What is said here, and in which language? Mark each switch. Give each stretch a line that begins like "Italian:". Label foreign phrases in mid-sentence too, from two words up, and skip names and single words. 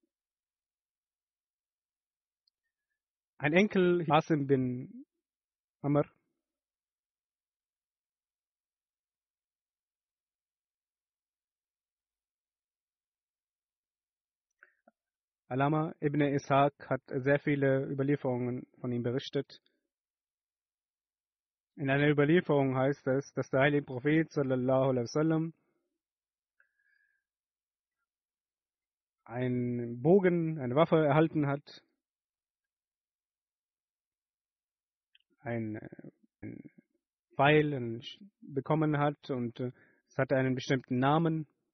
German: Ein Enkel, Asim bin Amr, Alama ibn Ishaq hat sehr viele Überlieferungen von ihm berichtet. In einer Überlieferung heißt es, dass der heilige Prophet
Arabic: صلى الله عليه وسلم
German: einen Bogen, eine Waffe erhalten hat, ein Pfeil bekommen hat und es hatte einen bestimmten Namen.